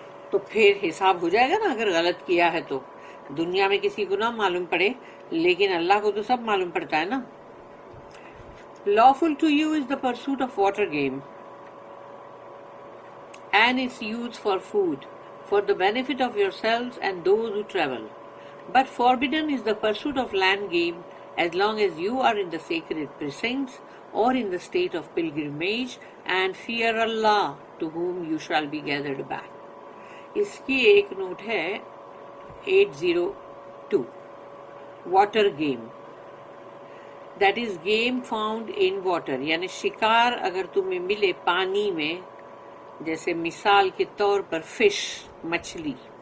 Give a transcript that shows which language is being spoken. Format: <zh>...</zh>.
<ur>تو پھر حساب ہو جائے گا نا، اگر غلط کیا ہے تو دنیا میں کسی کو نہ معلوم پڑے، لیکن اللہ کو تو سب معلوم پڑتا ہے نا۔</ur> <en>lawful to you is the pursuit of water game and its use for food, for the benefit of yourselves and those who travel. But forbidden is the pursuit of land game as long as you are in the sacred precincts or in the state of pilgrimage, and fear Allah to whom you shall be gathered back.</en> <ur>اس کی ایک note ہے 802،</ur> <en>water game, that is game found in water,</en> <ur>یعنی شکار اگر تمہیں ملے پانی میں، جیسے مثال کے طور پر فش مچھلی،</ur>